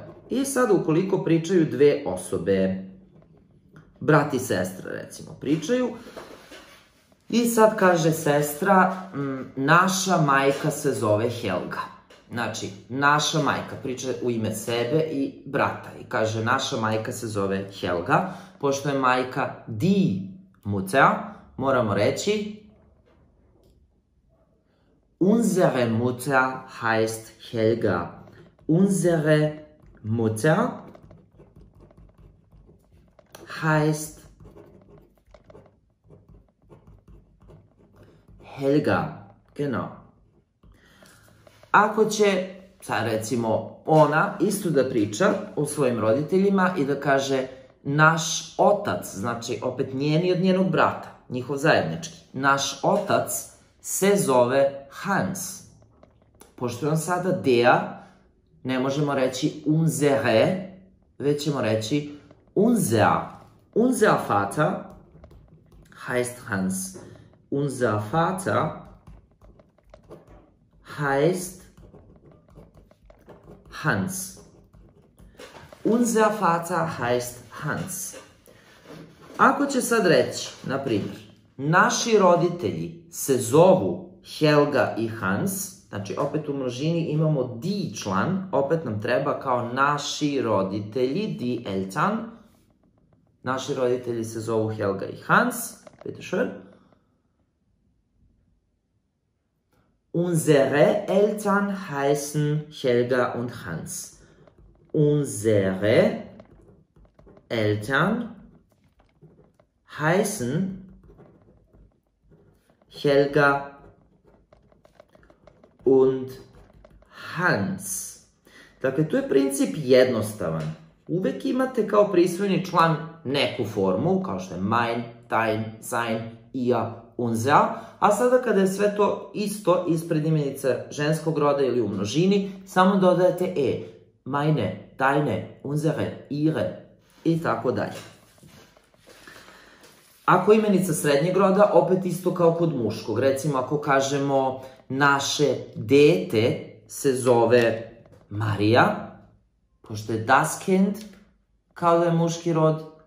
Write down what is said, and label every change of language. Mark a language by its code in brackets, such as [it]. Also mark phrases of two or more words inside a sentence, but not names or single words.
[sr] I sad ukoliko pričaju 2 osobe, brat i sestra recimo pričaju, i sad kaže sestra, naša majka se zove Helga. Znači, naša majka priča u ime sebe i brata i kaže naša majka se zove Helga. Pošto je majka [de] die Mutter, [sr] moramo reći [de] unsere Mutter heißt Helga. Unsere Mutter heißt Helga. Genau. [sr] Ako će, sad recimo, ona isto da priča o svojim roditeljima i da kaže naš otac, znači opet njeni od njenog brata, njihov zajednički, naš otac se zove Hans. Pošto je on sada dea, ne možemo reći unsere, već ćemo reći unser. [de] Unser Vater heißt Hans. Unser Vater heißt Hans. Unser Vater heißt Hans. [sr] Ako će sad reći, na primjer, naši roditelji se zovu Helga i Hans, znači opet u množini imamo die član, opet nam treba kao naši roditelji, [de] die Eltern. [sr] Naši roditelji se zovu Helga i Hans, [de] bitte schön. Unsere Eltern heißen Helga und Hans. Unsere Eltern heißen Helga und Hans. [sr] Dakle, tu je princip jednostavan. Uvek imate kao prisvojni član neku formu, kao što je [de] mein, dein, sein, ihr, unser, [sr] a sada kada je sve to isto ispred imenica ženskog roda ili u množini, samo dodajete e. [de] Meine, deine, unsere, ihre [sr] i tako dalje. Ako imenica srednjeg roda, opet isto kao kod muškog. Recimo, ako kažemo naše dete se zove Marija, pošto je [de] das Kind, [sr] kao da je muški rod.